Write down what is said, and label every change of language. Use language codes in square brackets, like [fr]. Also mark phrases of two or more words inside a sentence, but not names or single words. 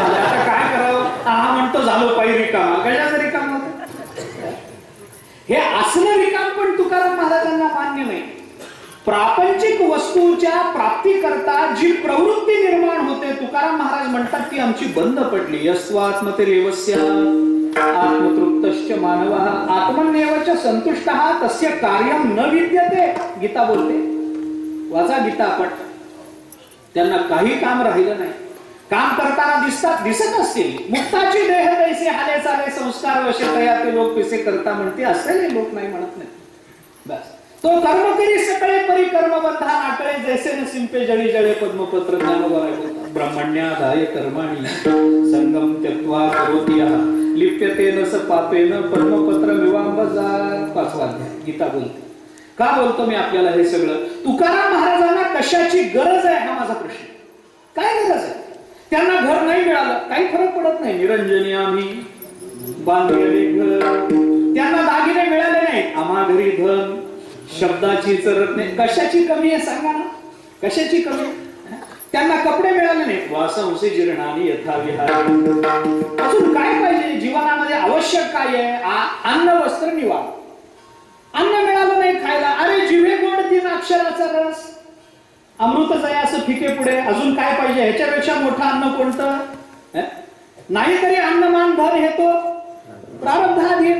[mr] आता काय करावं? हा म्हणतो झालो पाहिजे रिकामा. कशाचं रिकाम होतं? हे असलं रिकाम पण तुकाराम महाराजांना मान्य नाही. प्रापंचिक वस्तूच्या प्राप्तीकरता जी प्रवृत्ती निर्माण होते तुकाराम महाराज म्हणतात ती आमची बंद पडली. [sa] यस्वात्मतिरेवस्य आत्मतृप्तश्च मानवः आत्मन्येवच संतुष्टः तस्य कार्यं न विद्यते. [mr] गीता बोलते, वाचा गीता पट. त्यांना काही काम राहिलं नाही. काम करताना दिसत असतील. मुक्ताची देह तैसे हाले चाले संस्कार वशे तया ते लोक कसे करता म्हणते असेल लोक नाही म्हणत नाही. बस तो कर्म करी सकळे परी कर्मबंधा नाटळे जैसे न सिंपे जळी जळे पद्मपत्र ज्ञानोबाराय बोलतात. [sa] ब्रह्मण्याधाय कर्माणि संगम त्यक्त्वा करोति यः लिप्यते न स पापेन पद्मपत्र विवांबजार. [mr] 5वा अध्याय गीता बोलते. का बोलतो मी आपल्याला हे सगळं? तुकाराम महाराजांना कशाची गरज आहे हा माझा प्रश्न. काय गरज आहे? त्यांना घर नाही मिळालं काही फरक पडत नाही. निरंजनी आम्ही बांधलेले घर. त्यांना दागिने मिळाले नाही, आम्हा घरी धन. शब्दाची चरत नाही. कशाची कमी आहे सांगा ना? कशाची कमी? त्यांना कपडे मिळाले नाही. [sa] वासंसी जीर्णानी यथा विहार. [mr] अजून काय पाहिजे जीवनामध्ये? आवश्यक काय आहे? अन्न वस्त्र निवारा. अन्न मिळालं नाही खायला. अरे जिव्हे गोड 3 अक्षराचा रस, अमृत जया असं फिके पुढे. अजून काय पाहिजे? ह्याच्यापेक्षा मोठं अन्न कोणतं? नाही तरी अन्नमान धन हे तो प्रारब्धाधीन.